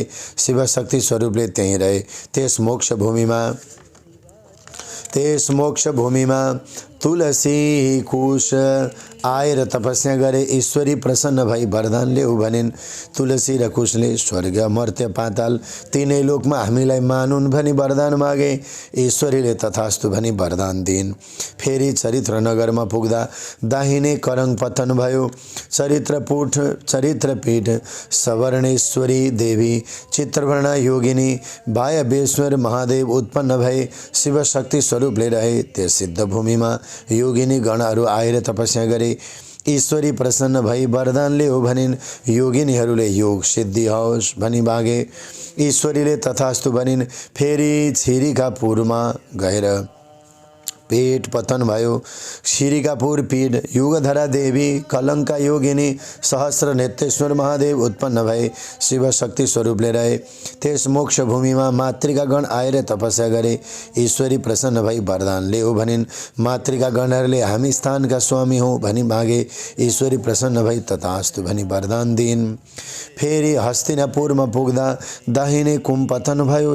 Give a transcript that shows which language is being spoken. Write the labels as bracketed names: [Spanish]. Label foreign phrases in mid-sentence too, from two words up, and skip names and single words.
[Nepali] शिव शक्ति स्वरूपले त्यहीँ रहे। त्यस मोक्ष भूमिमा तुलसी कुश आएर तपस्या गरे। ईश्वरी प्रसन्न भई वरदान ल्याऊ भनिन्। तुलसी र कुशले स्वर्ग मर्त्य पाताल तीनै लोकमा हामीलाई मानुन् भनी वरदान मागे। ईश्वरीले तथास्तु भनी वरदान दिइन्। फेरि चरित्रनगरमा पुग्दा दाहिने करङ पतन भयो। चरित्रपीठ सवर्णेश्वरी देवी चित्रवर्णा योगिनी वायवेश्वर महादेव उत्पन्न भए। शिव शक्ति स्वरूपले रहे। त्यस सिद्ध भूमिमा योगिनी गणहरू आएर तपस्या गरे। ईश्वरी प्रसन्न भई वरदान ल्याऊ भनिन्। योगिनीहरूले योग सिद्धि होस् भनी मागे। ईश्वरीले तथास्तु भनिन्। फेरि छिरिकापुरमा गएर पेट पतन भयो। शिरिकापुर पीठ युगधरा देवी कलङ्का योगिनी सहस्र नेत्रेश्वर महादेव उत्पन्न भए। शिव शक्ति स्वरूपले रहे। त्यस मोक्ष भूमिमा मातृकागण आएर तपस्या गरे। ईश्वरी प्रसन्न भई वरदान ल्याऊ भनिन्। मातृकागणहरूले हामी स्थानका स्वामी हौँ भनी मागे। ईश्वरी प्रसन्न भई तथास्तु भनी वरदान दिइन्। फेरि हस्तिनापुरमा पुग्दा दाहिने कुम पतन भयो।